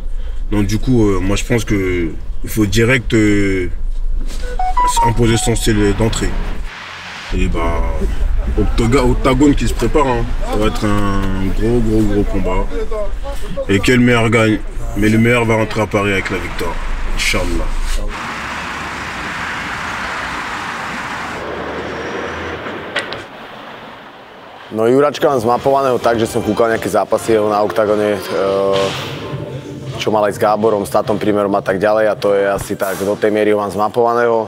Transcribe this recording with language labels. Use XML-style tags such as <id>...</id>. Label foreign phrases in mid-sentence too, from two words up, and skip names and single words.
<fr>Donc du coup, moi je pense qu'il faut direct imposer son style d'entrée. Et bah, Octagone qui se prépare, hein. Ça va être un gros combat. Et quel meilleur gagne. Mais le meilleur va rentrer à Paris avec la victoire.</fr> <ar>Inch'Allah.</ar> <sk>No Juračka mám zmapovaného tak, že som kúkal nejaké zápasy jeho na Octagone, čo mal aj s Gáborom, s Tatom Primerom a tak ďalej a to je asi tak, do tej miery ho mám zmapovaného.</sk>